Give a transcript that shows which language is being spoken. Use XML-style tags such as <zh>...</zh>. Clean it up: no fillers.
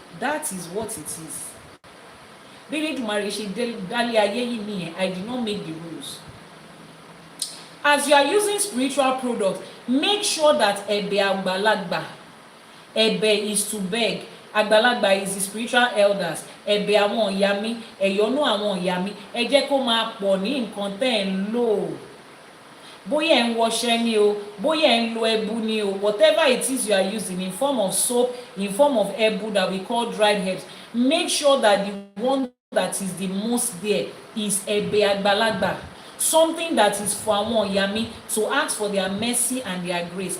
<en>That is what it is.</en> <yo>Elédùmarè ṣe dálé ayé yìí nìyẹn.</yo> <en>I did not make the rules. As you are using spiritual products, make sure that</en> <yo>ẹ̀bẹ̀ àgbàlagbà, ẹ̀bẹ̀</yo> <en>is to beg. Àgbàlagbà is the spiritual elders.</en> <yo>Ẹ̀bẹ̀ àwọn ìyá mi, ẹ̀yọ́nú àwọn ìyá mi, ẹ jẹ́ kó máa pọ̀ ní nǹkan tẹ́ ẹ̀ ń lò. Bóyá ẹ̀ ń wọṣẹ́ ni o,</yo> <en>bóyá ẹ̀ ń lo ẹbu ni o, whatever it is you are using in form of soap, in form of ẹbu that we call dried herbs, make sure that the one that is the most there is</en> <yo>ẹ̀bẹ̀ àgbàlagbà.</yo> <en>Something that is for àwọn ìyá mi to ask for their mercy and their grace.</en>